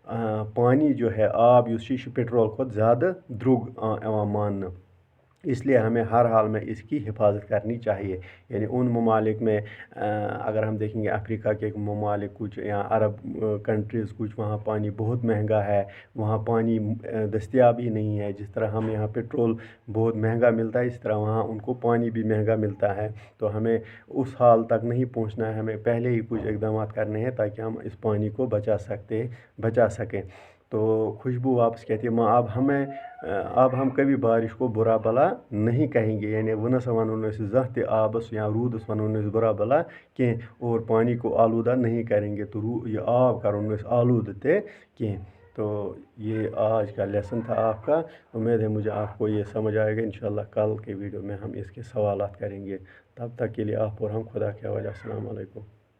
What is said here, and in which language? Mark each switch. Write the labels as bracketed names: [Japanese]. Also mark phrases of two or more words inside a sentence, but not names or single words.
[Urdu] پانی جو ہے [Kashmiri] آب یہ پٹرول کھت زیادہ درگ [Urdu] ماننا اس لیے ہمیں ہر حال میں اس کی حفاظت کرنی چاہیے یعنی ان ممالک میں اگر ہم دیکھیں گے افریقہ کے ممالک کچھ یا عرب کنٹریز کچھ وہاں پانی بہت مہنگا ہے وہاں پانی دستیاب ہی نہیں ہے جس طرح ہم یہاں پٹرول بہت مہنگا ملتا ہے اس طرح وہاں ان کو پانی بھی مہنگا ملتا ہے تو ہمیں اس حال تک نہیں پہنچنا ہے ہمیں پہلے ہی کچھ اقدامات کرنے ہیں تاکہ ہم اس پانی کو بچا سکیں تو خوشبو واپس کہتی ہے ماں اب ہم کبھی بارش کو برا بلا نہیں کہیں گے یعنی [Kashmiri] ونس ونو زانٛہہ تہِ آبس یا روٗدس ونو برا بلا کینٛہہ [Urdu] اور پانی کو آلودہ نہیں کریں گے تو یہ [Kashmiri] آب کرو آلودہ تہِ کینٛہہ [Urdu] تو یہ آج کا لیسن تھا آپ کا. امید ہے مجھے آپ کو یہ سمجھ آئے گا. انشاءاللہ کل کے ویڈیو میں ہم اس کے سوالات کریں گے. تب تک کے لیے آپ اور ہم خدا کے حوالے. السلام علیکم.